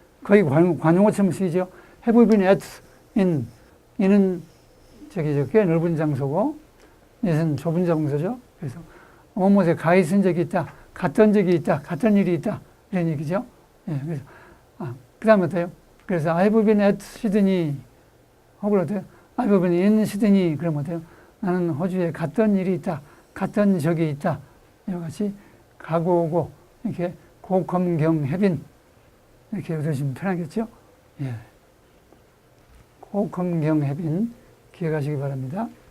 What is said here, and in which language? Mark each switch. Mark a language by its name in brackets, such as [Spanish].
[Korean] 거의 관용어처럼 쓰이죠. have been at, in. in은 꽤 넓은 장소고, it은 좁은 장소죠. 그래서 뭐뭐에 가 있은 적이 있다. 갔던 적이 있다. 갔던 일이 있다. 이런 얘기죠. 예, 그래서, 그 다음에 어때요? 그래서 [English] I've been at Sydney. [Korean] 혹은 어때요? [English] I've been in Sydney. [Korean] 그러면 어때요? 나는 호주에 갔던 일이 있다. 갔던 적이 있다. 이와 같이 가고 오고, 이렇게 go, come, 경, have been. 이렇게 외우시면 편하겠죠? 예. go, come, 경, have been. 기억하시기 바랍니다.